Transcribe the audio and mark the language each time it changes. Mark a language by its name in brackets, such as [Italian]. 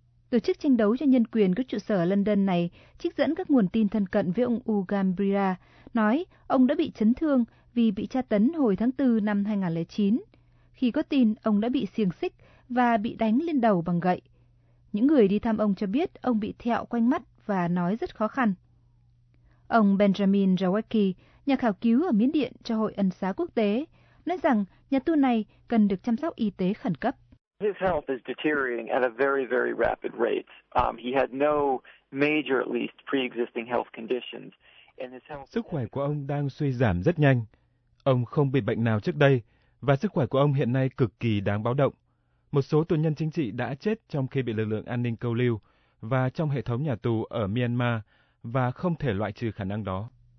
[Vietnamese] Tổ chức tranh đấu cho nhân quyền có trụ sở ở London này trích dẫn các nguồn tin thân cận với ông U Gambira, nói ông đã bị chấn thương vì bị tra tấn hồi tháng 4 năm 2009, khi có tin ông đã bị xiềng xích và bị đánh lên đầu bằng gậy. Những người đi thăm ông cho biết ông bị thẹo quanh mắt và nói rất khó khăn. Ông Benjamin Jawaki, nhà khảo cứu ở Miến Điện cho Hội Ân Xá Quốc tế, nói rằng nhà tu này cần được chăm sóc y tế khẩn cấp. [English] His health is deteriorating at a very, very rapid rate. He had no major, at least, pre-existing health conditions. And his health. [Vietnamese] Sức khỏe của ông đang suy giảm rất nhanh. Ông không bị bệnh nào trước đây và sức khỏe của ông hiện nay cực kỳ đáng báo động. Một số tù nhân chính trị đã chết trong khi bị lực lượng an ninh câu lưu và trong hệ thống nhà tù ở Myanmar và không thể loại trừ khả năng đó.